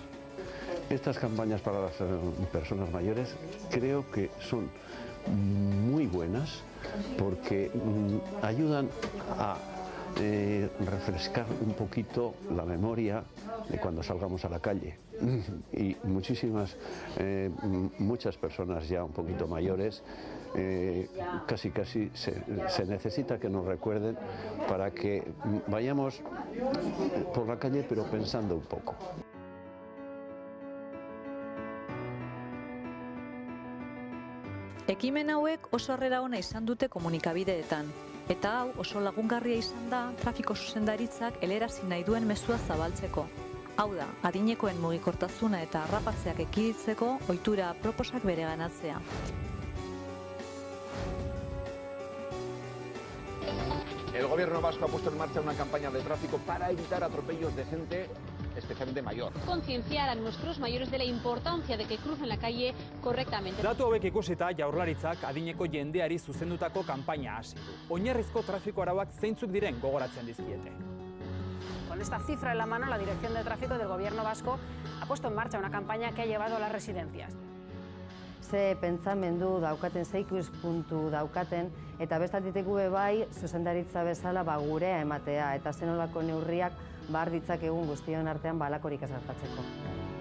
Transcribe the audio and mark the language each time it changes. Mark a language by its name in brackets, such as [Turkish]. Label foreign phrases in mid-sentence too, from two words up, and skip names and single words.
[Spanish] Estas campañas para las personas mayores creo que son muy buenas porque ayudan a refrescar un poquito la memoria de cuando salgamos a la calle. Y muchas personas ya un poquito mayores, casi se necesita que nos recuerden para que vayamos por la calle pero pensando un poco. [Basque] Ekimen hauek oso harrera ona izan dute komunikabideetan, eta hau oso lagungarria izan da trafiko zuzendaritzak helarazi nahi duen mezua zabaltzeko. Hau da, adinekoen mugikortasuna eta harrapatzeak ekiditzeko ohitura proposak bereganatzea. [Spanish] El gobierno vasco ha puesto en marcha una campaña de tráfico para evitar atropellos de gente especialmente mayor. Concienciar a nuestros mayores de la importancia de que crucen la calle correctamente. [Basque] Datu hauek ikusita Jaurlaritzak adineko jendeari zuzendutako kanpaina hasi du. Oinarrizko trafiko arauak zeintzuk diren gogoratzen dizkiete. [Spanish] Con esta cifra en la mano, la Dirección de Tráfico del Gobierno vasco ha puesto en marcha una campaña que ha llevado a las residencias. [Basque] Ze pentsamendu daukaten, ze ikuspuntu daukaten, eta bestaldetik bai zuzendaritza bezala gurea ematea, eta zenolako neurriak bar ditzakegun guztion artean balakorik ez gertatzeko.